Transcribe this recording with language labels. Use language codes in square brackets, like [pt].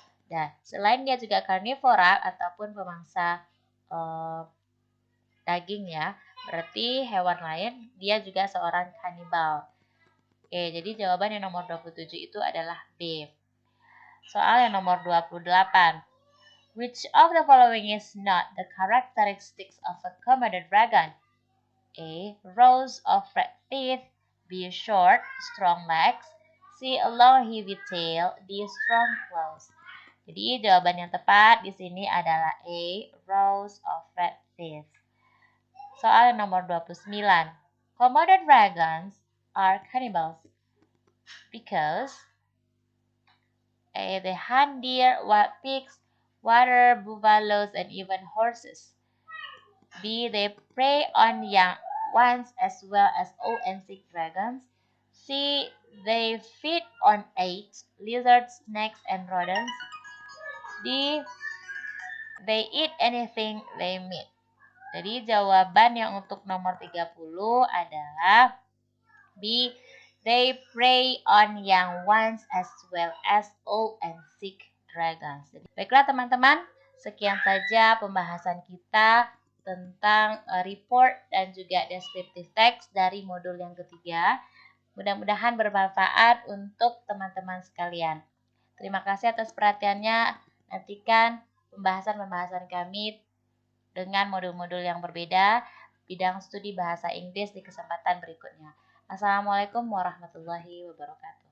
[id] Dan selain dia juga karnivora ataupun pemangsa daging ya, berarti hewan lain dia juga seorang kanibal. Oke, jadi jawaban yang nomor 27 itu adalah B. Soal yang nomor 28. [en] Which of the following is not the characteristics of a Komodo dragon? A. Rows of red teeth. B. Short, strong legs. C. A long heavy tail. D. Strong claws. [id] Jadi jawaban yang tepat di sini adalah A. [en] Rows of red teeth. [id] Soal nomor 29. [en] Komodo dragons are cannibals because A. They hunt deer, wild pigs, water buffaloes, and even horses. B. They prey on young ones as well as old and sick dragons. C. They feed on eggs, lizards, snakes, and rodents. D. They eat anything they meet. [id] Jadi jawaban yang untuk nomor 30 adalah B. [en] They prey on young ones as well as old and sick dragons. [id] Baiklah teman-teman, sekian saja pembahasan kita tentang report dan juga descriptive text dari modul yang ketiga. Mudah-mudahan bermanfaat untuk teman-teman sekalian. Terima kasih atas perhatiannya. Nantikan pembahasan-pembahasan kami dengan modul-modul yang berbeda, bidang studi bahasa Inggris di kesempatan berikutnya. Assalamualaikum warahmatullahi wabarakatuh.